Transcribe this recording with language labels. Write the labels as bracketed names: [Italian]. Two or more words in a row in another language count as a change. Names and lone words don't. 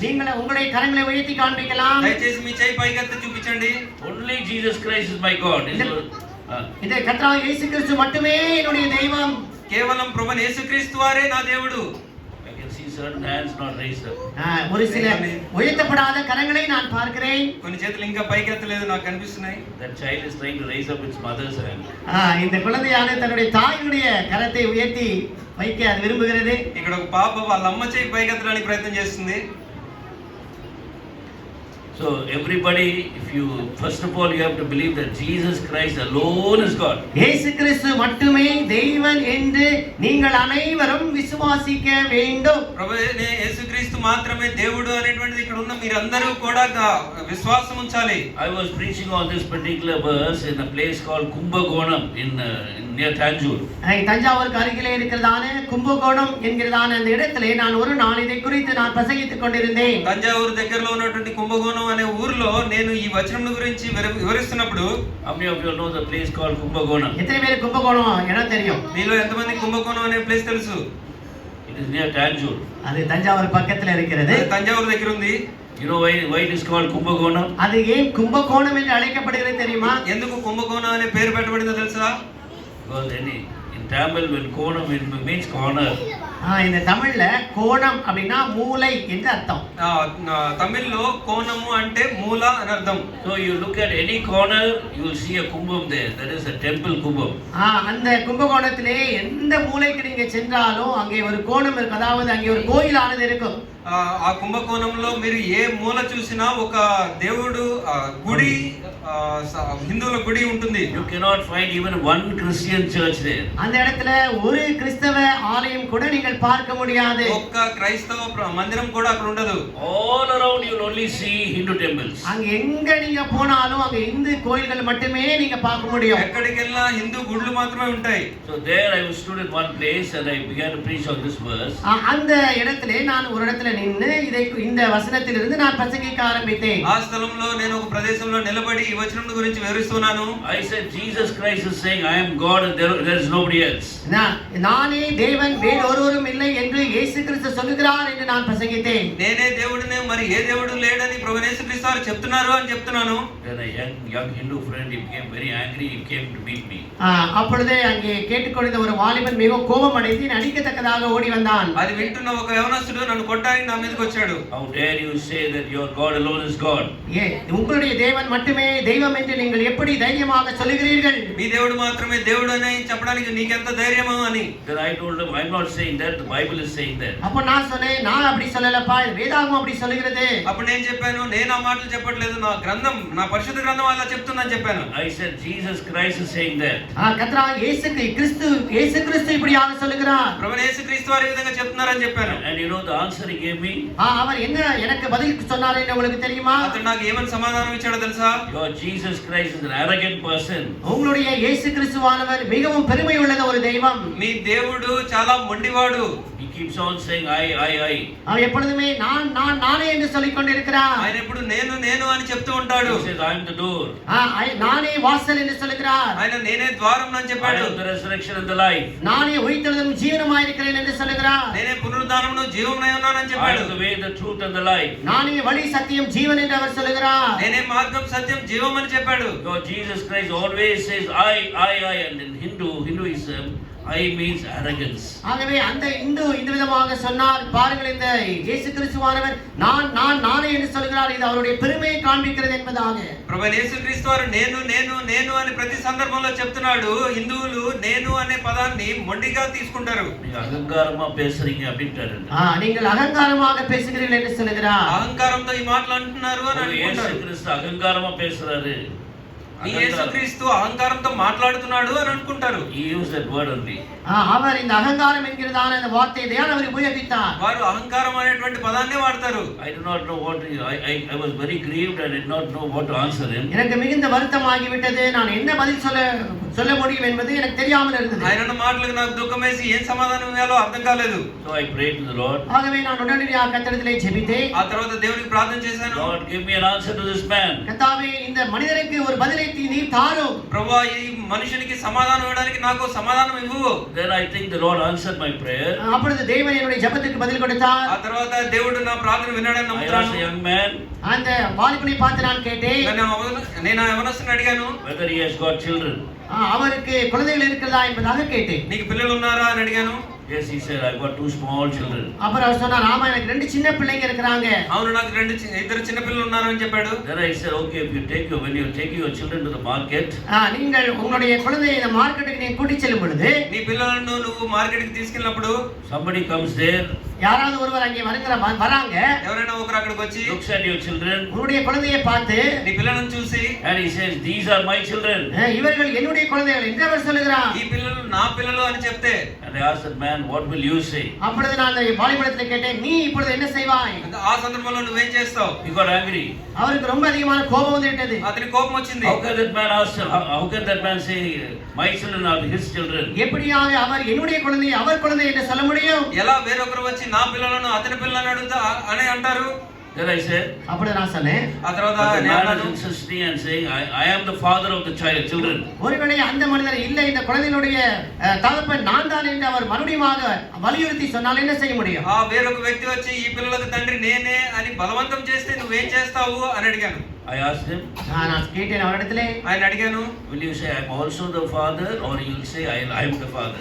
[Tamil] நீங்கள் உங்களுடைய கரங்களை உயர்த்தி காண்பிக்கலாம். [Telugu] దయచేసి మీ చేయి పైకెత్తి చూపించండి. [English] Only Jesus Christ is my God. [Tamil] இந்த கர்த்தராகிய இயேசு கிறிஸ்து மட்டுமே என்னுடைய தெய்வம். [Telugu] కేవలం ప్రభువైన యేసుక్రీస్తు వారే నా దేవుడు. [English] I can see certain hands not raised up. [Tamil] ஒரு சில உயர்த்தப்படாத கரங்களை நான் பார்க்கிறேன். [Telugu] కొన్ని చేతులు ఇంకా పైకెత్తలేదు నాకు కనిపిస్తున్నాయి. [English] That child is trying to raise up its mother's hand. [Tamil] இந்த குழந்தையான தன்னுடைய தாயினுடைய கரத்தை உயர்த்தி வைக்க அது விரும்புகிறது. [Telugu] ఇక్కడ ఒక పాప వాళ్ళ అమ్మ చేయి పైకెత్తడానికి ప్రయత్నం చేస్తుంది. [English] So everybody, if you first of all you have to believe that Jesus Christ alone is God. [Tamil] இயேசு கிறிஸ்து மட்டுமே தேவன் என்று நீங்கள் அனைவரும் விசுவாசிக்க வேண்டும். [Telugu] ప్రభువైన యేసుక్రీస్తు మాత్రమే దేవుడు అనేటువంటిది ఇక్కడ ఉన్న మీరందరూ కూడా విశ్వాసం ఉంచాలి. [English] I was preaching on this particular verse in a place called Kumbakonam in near Tanjore. [Tamil] தஞ்சாவூருக்கு அருகிலே இருக்கிறதான கும்பகோணம் என்கிறதான அந்த இடத்திலே நான் ஒரு நாள் இதை குறித்து நான் பிரசங்கித்துக் கொண்டிருந்தேன். [Telugu] తంజావూరు దగ్గరలో ఉన్నటువంటి కుంభకోణం అనే ఊరిలో నేను ఈ వచనం గురించి వివరిస్తున్నప్పుడు [English] How many of you know the place called Kumbakonam? [Tamil] எத்தனை பேருக்கு கும்பகோணம் இடம் தெரியும்? [Telugu] మీలో ఎంతమంది కుంభకోణం అనే ప్లేస్ తెలుసు? [English] It is near Tanjore. [Tamil] அது தஞ்சாவூர் பக்கத்துல இருக்கிறது. [Telugu] తంజావూరు దగ్గర ఉంది. [English] You know why it is called Kumbakonam? [Tamil] அது ஏன் கும்பகோணம் என்று அழைக்கப்படுகிறது தெரியுமா? [Telugu] ఎందుకు కుంభకోణం అనే పేరు పెట్టబడిందో తెలుసా? [English] Because In Tamil, when konam means corner. [Tamil] இந்த தமிழ்ல கோணம் அப்படின்னா மூலை என்று அர்த்தம். [Telugu] తమిళ్లో కోణము అంటే మూల అని అర్థం. [English] So you look at any corner, you will see a kumbham there. That is a temple kumbham. [Tamil] அந்த கும்பகோணத்திலே எந்த மூலைக்கு நீங்க சென்றாலும் அங்கே ஒரு கோணம் இருக்கு, அதாவது அங்கே ஒரு கோயிலானது இருக்கும். [Telugu] ఆ కుంభకోణంలో మీరు ఏ మూల చూసినా ఒక దేవుడు గుడి, హిందువుల గుడి ఉంటుంది. [English] You cannot find even one Christian church there. [Tamil] அந்த இடத்துல ஒரு கிறிஸ்தவ ஆலயம் கூட நீங்கள் பார்க்க முடியாது. [Telugu] ఒక్క క్రైస్తవ మందిరం కూడా అక్కడ ఉండదు. [English] All around you will only see Hindu temples. [Tamil] அங்க எங்க நீங்க போனாலும் அங்க இந்து கோயில்கள் மட்டுமே நீங்க பார்க்க முடியும். [Telugu] ఎక్కడికి వెళ్ళినా హిందూ గుళ్ళు మాత్రమే ఉంటాయి. [English] So there I was stood in one place and I began to preach on this verse. [Tamil] அந்த இடத்திலே நான் ஒரு இடத்துல நின்னு இந்த வசனத்திலிருந்து நான் பிரசங்கிக்க ஆரம்பித்தேன். [Telugu] ఆ స్థలంలో నేను ఒక ప్రదేశంలో నిలబడి ఈ వచనం గురించి వివరిస్తున్నాను. [English] I said Jesus Christ is saying I am God and there is nobody else. [Tamil] நானே தேவன் வேறொருவரும் இல்லை என்று இயேசு கிறிஸ்து சொல்கிறார் என்று நான் பிரசங்கித்தேன். [Telugu] నేనే దేవుడినే, మరి ఏ దేవుడు లేడని ప్రభువు యేసు క్రీస్తు వారు చెప్తున్నారు అని చెప్తున్నాను. [English] Then a young Hindu friend, he became very angry, he came to meet me. [Tamil] அப்பொழுதே அங்கே கேட்டுக்கொண்டிருந்த ஒரு வாலிபன் மிகவும் கோபம் அடைந்து அடிக்கத்தக்கதாக ஓடி வந்தான். [Telugu] అది వింటున్న ఒక యవనస్తుడు నన్ను కొట్టడానికి నా మీదకి వచ్చాడు. [English] How dare you say that your God alone is God? [Tamil] உங்களுடைய தேவன் மட்டுமே தெய்வம் என்று நீங்கள் எப்படி தைரியமாக சொல்லுகிறீர்கள்? [Telugu] మీ దేవుడు మాత్రమే దేవుడు అని చెప్పడానికి నీకెంత ధైర్యమో అని. [English] Then I told him, I'm not saying that, the Bible is saying that. [Tamil] அப்ப நான் சொன்னேன், நான் அப்படி சொல்லலப்பா, வேதாகமம் அப்படி சொல்லுகிறது. [Telugu] అప్పుడు నేను చెప్పాను, నేను ఆ మాటలు చెప్పట్లేదు, నా గ్రంథం, నా పరిశుద్ధ గ్రంథం అలా చెప్తుందని చెప్పాను. [English] I said Jesus Christ is saying that. [Tamil] கர்த்தராகிய இயேசு கிறிஸ்து இப்படியாக சொல்லுகிறார். [Telugu] ప్రభువు యేసు క్రీస్తు వారు ఈ విధంగా చెప్తున్నారని చెప్పాను. [English] And you know the answer he gave me? [Tamil] அவர் என்ன எனக்கு பதில் சொன்னார் என்று உங்களுக்கு தெரியுமா? [Telugu] అతడు నాకు ఏమని సమాధానం ఇచ్చాడో తెలుసా? [English] Your Jesus Christ is an arrogant person. [Tamil] உங்களுடைய இயேசு கிறிஸ்துவானவர் மிகவும் பெருமை உள்ள ஒரு தெய்வம். [Telugu] మీ దేవుడు చాలా మొండివాడు. [English] He keeps on saying I. [Tamil] அவர் எப்பொழுதுமே நானே என்று சொல்லிக் கொண்டிருக்கிறார். [Telugu] ఆయన ఎప్పుడు నేను నేను అని చెప్తూ ఉంటాడు. [English] He says I am the door. [Tamil] நானே வாசல் என்று சொல்லுகிறார். [Telugu] ఆయన నేనే ద్వారం అని [English] I [Telugu] చెప్పాడు. [English] am the resurrection and the life. [Tamil] நானே உயிர்த்தெழுதலும் ஜீவனுமாய் இருக்கிறேன் என்று சொல்லுகிறார். [Telugu] నేనే పునరుద్ధానమును జీవమునై ఉన్నానని [English] I [Telugu] చెప్పాడు. [English] am the way, the truth and the life. [Tamil] நானே வழி சத்தியம் ஜீவன் என்று அவர் சொல்லுகிறார். [Telugu] నేనే మార్గం సత్యం జీవం అని చెప్పాడు. [English] God Jesus Christ always says I and in Hinduism I means arrogance. [Tamil] ஆகவே அந்த இந்த விதமாக சொன்னார். பாருங்கள், இந்த இயேசு கிறிஸ்துவானவர் நானே என்று சொல்கிறார். இது அவருடைய பெருமையை காண்பிக்கிறது என்பதாக. [Telugu] ప్రభువు యేసుక్రీస్తు వారు నేను నేను నేను అని ప్రతి సందర్భంలో చెప్తున్నాడు. హిందువులు నేను అనే పదాన్ని మొండిగా తీసుకుంటారు. [Tamil] நீங்க அகங்காரமா பேசுறீங்க அப்படின்றாரு. நீங்கள் அகங்காரமாக பேசுகிறீர்கள் என்று சொல்கிறார். [Telugu] అహంకారంతో ఈ మాటలు అంటున్నారు అని అనుకుంటారు. [Tamil] இயேசு கிறிஸ்து அகங்காரமா பேசுறாரு. [Telugu] ఈ యేసుక్రీస్తు అహంకారంతో మాట్లాడుతున్నాడు అని అనుకుంటారు. [English] He used that word only. [Tamil] அவர் இந்த அகங்காரம் என்கிறதான அந்த வார்த்தையை தான் அவர் உபயோகித்தார். [Telugu] వారు అహంకారం అనేటువంటి పదాన్నే వాడతారు. [English] I do not know what I was very grieved. I did not know what to answer him. [Tamil] எனக்கு மிகுந்த வருத்தமாகி விட்டது. நான் என்ன பதில் சொல்ல முடியும் என்பது எனக்கு தெரியாமல் இருந்தது. [Telugu] ఆయన అన్న మాటలకు నాకు దుఃఖమేసి ఏం సమాధానం ఇవ్వాలో అర్థం కాలేదు. [English] So I prayed to the Lord. [Tamil] ஆகவே நான் உடனடியாக கர்த்தரிடத்திலே ஜெபித்தேன். [Telugu] ఆ తర్వాత దేవునికి ప్రార్థన చేశాను. [English] Lord, give me an answer to this man. [Tamil] கர்த்தாவே, இந்த மனிதருக்கு ஒரு பதிலை நீர் தாரும். [Telugu] ప్రభువా, ఈ మనుషునికి సమాధానం ఇవ్వడానికి నాకు సమాధానం ఇవ్వు. [English] Then I think the Lord answered my prayer. [Tamil] அப்பொழுது தேவன் என்னுடைய ஜெபத்துக்கு பதில் கொடுத்தார். [Telugu] ఆ తర్వాత దేవుడు నా ప్రార్థన విన్నాడని [English] I asked [Telugu] నమ్ముతాను. [English] the young man [Tamil] அந்த வாலிபனை பார்த்து நான் கேட்டேன், [Telugu] నేను ఆ యవనస్తుని అడిగాను, [English] whether he has got children. [Tamil] அவருக்கு குழந்தைகள் இருக்கிறதா என்பதாக கேட்டேன். [Telugu] నీకు పిల్లలు ఉన్నారా అని అడిగాను. [English] Yes, he said, I've got 2 small children. [Tamil] அப்புறம் அவர் சொன்னார், ஆமா எனக்கு 2 சின்ன பிள்ளைங்க இருக்கிறாங்க. [Telugu] అవును, నాకు ఇద్దరు చిన్న పిల్లలు ఉన్నారు అని చెప్పాడు. [English] Then I said, okay, when you take your children to the market, [Tamil] நீங்கள் உங்களுடைய குழந்தையை இந்த மார்க்கெட்டுக்கு நீங்க கூட்டி செல்லும் பொழுது, [Telugu] నీ పిల్లలను నువ్వు మార్కెట్ కి తీసుకెళ్ళినప్పుడు [English] somebody comes there, [Tamil] யாராவது ஒருவர் அங்கே வராங்க, [Telugu] ఎవరైనా ఒకరు అక్కడికి వచ్చి [English] looks at your children, [Tamil] உங்களுடைய குழந்தையை பார்த்து, [Telugu] నీ పిల్లలను చూసి, [English] and he says, these are my children. [Tamil] இவர்கள் என்னுடைய குழந்தைகள் என்று அவர் சொல்லுகிறார். [Telugu] ఈ పిల్లలు నా పిల్లలు అని చెప్తే, [English] And I asked that man, what will you say? [Tamil] அப்பொழுது நான் அந்த வாலிபனிடத்திலே கேட்டேன், நீ இப்பொழுது என்ன செய்வாய்? [Telugu] ఆ సందర్భంలో నువ్వేం చేస్తావు? [English] He got angry. [Tamil] அவருக்கு ரொம்ப அதிகமான கோபம் வந்து விட்டது. [Telugu] అతనికి కోపం వచ్చింది. [English] How can that man ask? How can that man say, my children are his children? [Tamil] எப்படியாக அவர் என்னுடைய குழந்தை அவர் குழந்தை என்று சொல்ல முடியும்? [Telugu] ఎలా వేరొకరు వచ్చి నా పిల్లలను అతని పిల్లలను అడుగుతా అని అంటారు? [English] Then I said, [Tamil] அப்பொழுது நான் சொன்னேன், [Telugu] ఆ తర్వాత [English] but the [Telugu] నేను [English] man is [Telugu] అన్నాను, [English] insisting and saying, I am the father of the children. [Tamil] ஒருவேளை அந்த மனிதர் இல்லை, இந்த குழந்தையினுடைய தகப்பன் நான் தான் என்று அவர் மறுபடியும் வலியுறுத்தி சொன்னால் என்ன செய்ய முடியும்? [Telugu] ఆ వేరొక వ్యక్తి వచ్చి ఈ పిల్లలకు తండ్రి నేనే అని బలవంతం చేస్తే నువ్వేం చేస్తావు అని అడిగాను. [English] I asked him, [Tamil] நான் கேட்டேன் அவரிடத்திலே, [Telugu] ఆయన అడిగాను, [English] will you say I'm also the father, or you'll say I'm the father?